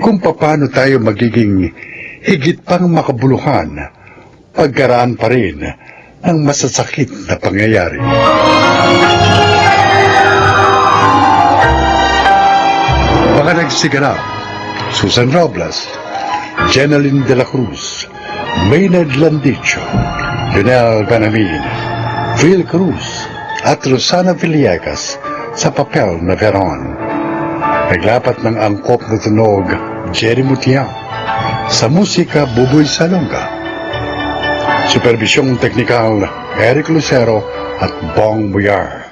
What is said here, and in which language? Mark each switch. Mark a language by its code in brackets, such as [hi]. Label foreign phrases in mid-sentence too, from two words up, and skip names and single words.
[tl] Kung paano tayo magiging higit pang makabuluhan pagkaraan pa rin ng masasakit na pangyayari. Mga nagsiganap, Susan Robles, Jeneline de la Cruz, Maynard Landicho, Lionel Benamin, Phil Cruz, at Rosana Villegas sa papel na Veron. Naglapat ng angkop na tunog, Jerry Mutiang. Sa musika, Buboy Salonga. Supervisyong teknikal, Eric Lucero at Bong Buyar.